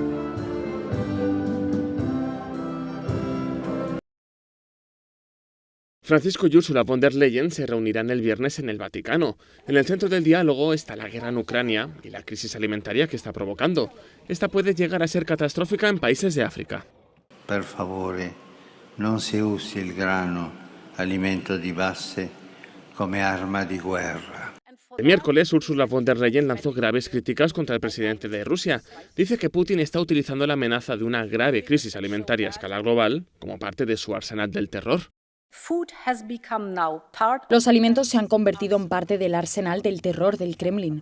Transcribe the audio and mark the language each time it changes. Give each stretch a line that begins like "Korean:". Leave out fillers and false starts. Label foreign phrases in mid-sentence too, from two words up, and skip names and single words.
Spanish: Francisco y Ursula von der Leyen se reunirán el viernes en el Vaticano. En el centro del diálogo está la guerra en Ucrania y la crisis alimentaria que está provocando. Esta puede llegar a ser catastrófica en países de África.
Italian: Per favore, non se usi il grano, alimento di base, come arma di guerra.
Spanish: El miércoles, Ursula von der Leyen lanzó graves críticas contra el presidente de Rusia. Dice que Putin está utilizando la amenaza de una grave crisis alimentaria a escala global como parte de su arsenal del terror. Los alimentos se han convertido en parte del arsenal del terror del Kremlin.